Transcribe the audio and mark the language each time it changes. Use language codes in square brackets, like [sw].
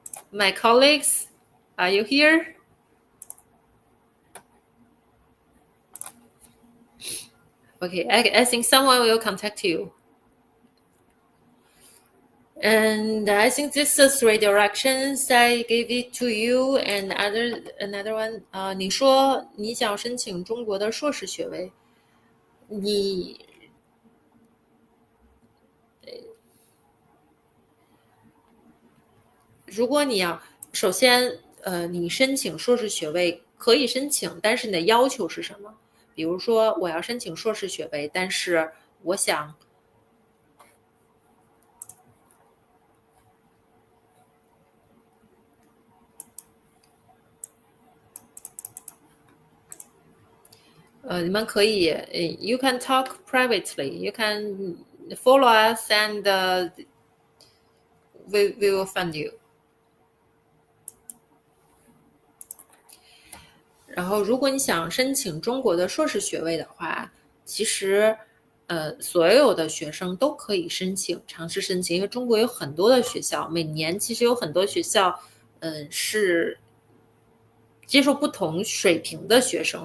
[en] My colleagues, are you here? Okay, I think someone will contact you. And I think this is 3 directions I gave it to you. And another one, [zh] 你说你想申请中国的硕士学位，如果你要首先你申请硕士学位可以申请，但是你的要求是什么？比如说我要申请硕士学位，但是我想你们可以 [en] you can talk privately, you can follow us, and we will fund you. [zh] 然后如果你想申请中国的硕士学位的话，其实所有的学生都可以尝试申请，因为中国有很多的学校，每年其实有很多学校是接受不同水平的学生。